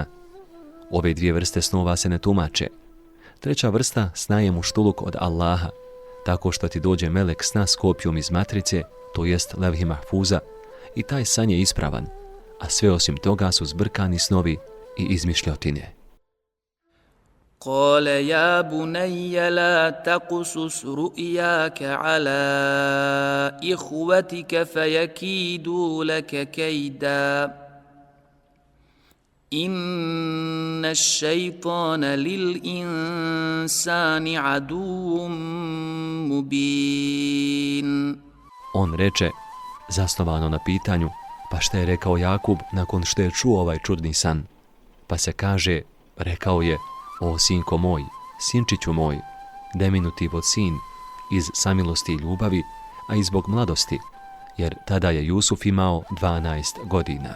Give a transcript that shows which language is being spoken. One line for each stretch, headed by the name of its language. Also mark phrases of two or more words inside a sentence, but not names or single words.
Bosnian: Ove 2 vrste snova se ne tumače. Treća vrsta sna je muštuluk od Allaha, tako što ti dođe melek sna s kopijom iz matrice, to jest levhi mahfuza, i taj san je ispravan, a sve osim toga su zbrkani snovi i izmišljotine.
Arabic: قال يا بني لا تقصص رؤياك على إخوتك فيكيدوا لك كيدا إن الشيطان للإنسان عدو مبين.
Bosnian: On reče, zasnovano na pitanju, pa šta je rekao Jakub nakon što je čuo ovaj čudni san? Pa se kaže, rekao je, o sinko moj, sinčiću moj, deminutiv od sin, iz samilosti i ljubavi, a i zbog mladosti, jer tada je Jusuf imao 12 godina.